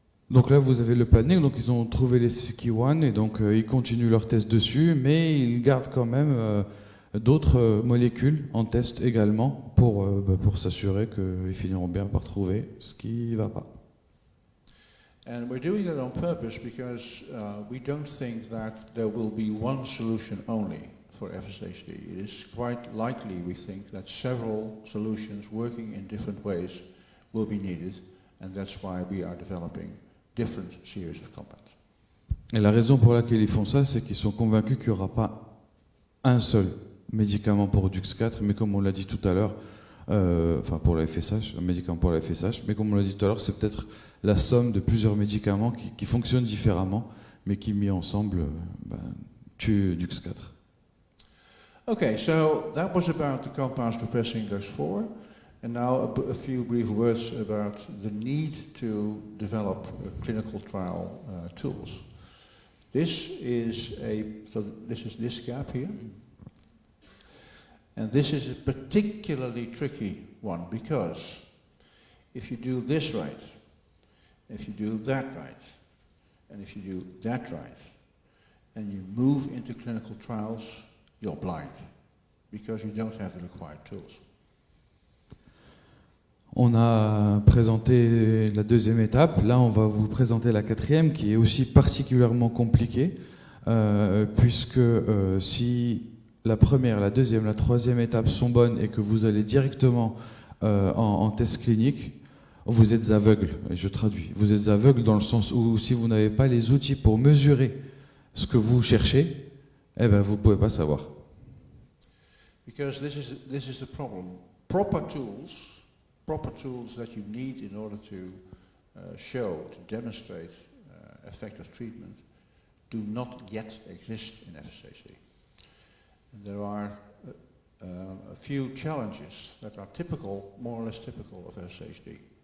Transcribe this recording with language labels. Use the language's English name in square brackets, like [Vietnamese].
[French] Donc là, vous avez le planning. Donc ils ont trouvé les CK1 et donc ils continuent leurs tests dessus, mais ils gardent quand même d'autres molécules en test également pour s'assurer qu'ils finiront bien par trouver ce qui ne va pas. [English] And we're doing that on purpose because we don't think that there will be one solution only for FSHD. It is quite likely, we think, that several solutions working in different ways will be needed, and that's why we are developing different series of compounds. [French] Et la raison pour laquelle ils font ça, c'est qu'ils sont convaincus qu'il n'y aura pas un seul médicament pour DUX4, mais comme on l'a dit tout à l'heure, enfin pour la FSH, un médicament pour la FSH, mais comme on l'a dit tout à l'heure, c'est peut-être la somme de plusieurs médicaments qui fonctionnent différemment, mais qui mis ensemble tuent DUX4. [English] Okay, so that was about the compounds repressing DUX4, and now a few brief words about the need to develop clinical trial tools. This is this gap here. And this is a particularly tricky one because if you do this right, if you do that right, and if you do that right, and you move into clinical trials, you're blind because you don't have the required tools. [French] On a présenté la deuxième étape, là on va vous présenter la quatrième qui est aussi particulièrement compliquée puisque si la première, la deuxième, la troisième étape sont bonnes et que vous allez directement en test clinique, vous êtes aveugle, et je traduis, vous êtes aveugle dans le sens où si vous n'avez pas les outils pour mesurer ce que vous cherchez, eh ben vous ne pouvez pas savoir. [English] Because this is the problem. Proper tools that you need in order to show, to demonstrate effective treatment do not yet exist in FSHD. And there are a few challenges that are typical, more or less typical of FSHD.